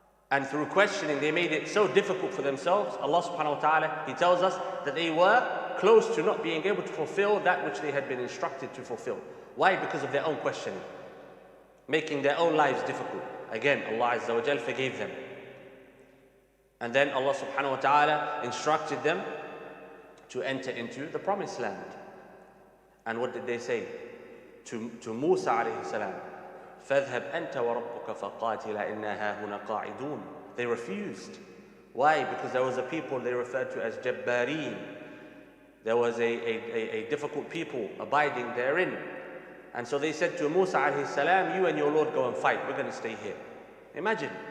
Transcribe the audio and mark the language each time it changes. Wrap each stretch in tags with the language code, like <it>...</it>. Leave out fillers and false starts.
<en>And through questioning, they made it so difficult for themselves. Allah subhanahu wa ta'ala, He tells us that they were close to not being able to fulfill that which they had been instructed to fulfill. Why? Because of their own questioning, making their own lives difficult. Again, Allah Azza wa Jal forgave them. And then Allah subhanahu wa ta'ala instructed them to enter into the promised land. And what did they say? To Musa alayhi salam,</en> <ar>فَاذْهَبْ أَنْتَ وَرَبُّكَ فَقَاتِلَا إِنَّا هَاهُنَا قَاعِدُونَ.</ar> <en>They refused. Why? Because there was a people they referred to as Jabbareen. There was a difficult people abiding therein. And so they said to Musa alayhi salam, you and your Lord go and fight, we're going to stay here. Imagine.</en>